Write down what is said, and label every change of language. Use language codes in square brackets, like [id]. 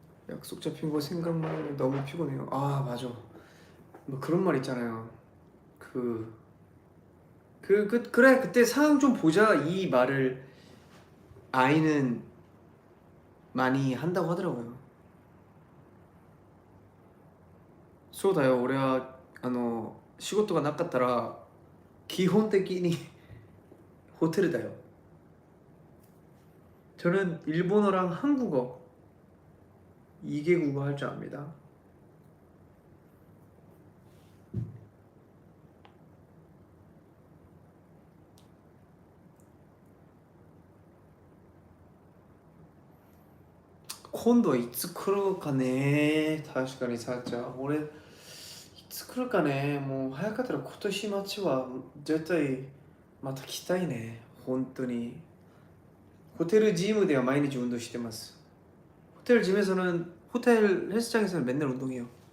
[ko] 약속 잡힌 거 생각만 하면 너무 피곤해요. 맞아. 뭐 그런 말 있잖아요. 그래 그때 상황 좀 보자 이 말을 아이는 많이 한다고 하더라고요. [ja] そうだよ俺は仕事がなかったら基本的に [ko] 호텔이다요. 저는 일본어랑 한국어 2개국어 할 줄 압니다. [ja] 콘도 いつ来るかね。確かにさっちゃん俺いつ来るかね。もう早かったら今年末は絶対また来たいね。本当にホテルジムでは毎日運動してます。 [ko] 호텔 짐에서는 호텔 헬스장에서는 맨날 운동해요.